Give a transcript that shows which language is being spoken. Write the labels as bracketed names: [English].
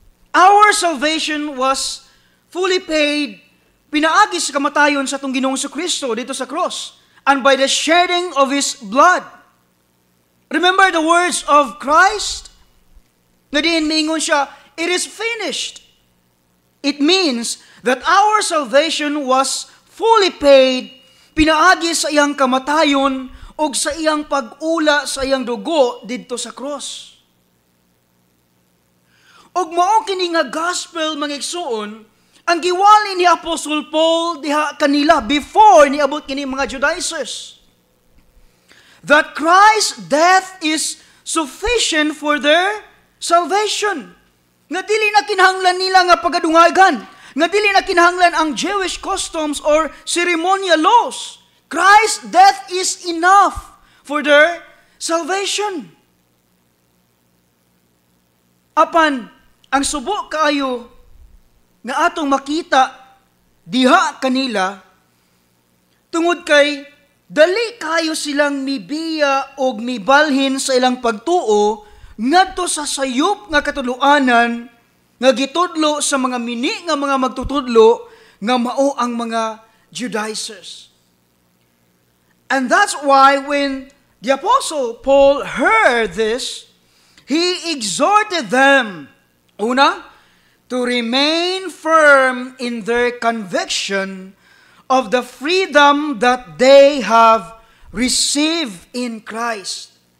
[English] Our salvation was fully paid, [Cebuano] pinaagi sa kamatayon sa atong Ginoong Kristo dito sa [English] cross, and by the shedding of His blood. Remember the words of Christ? [Cebuano] Nga diin miingon siya, [English] it is finished. It means that our salvation was fully paid, [Cebuano] pinaagi sa iyang kamatayon o sa iyang pag-ula sa iyang dugo dito sa cross. Og mao kini nga gospel mga igsuon, ang giwali ni Apostle Paul diha kanila before niabot kini mga Judaizers. [English] That Christ's death is sufficient for their salvation. [Cebuano] Nga dili na kinahanglan nila nga pagadungagan, nga dili na kinahanglan ang [English] Jewish customs or ceremonial laws. Christ's death is enough for their salvation. [Cebuano] Apan, ang subo kaayo nga atong makita diha kanila, tungod kay dali kayo silang mibiya o mibalhin sa ilang pagtuo ngadto sa sayop nga katuluanan nga gitudlo sa mga mini nga mga magtutudlo nga mao ang mga Judaizers. [English] And that's why when the Apostle Paul heard this, he exhorted them, una, to remain firm in their conviction of the freedom that they have received in Christ.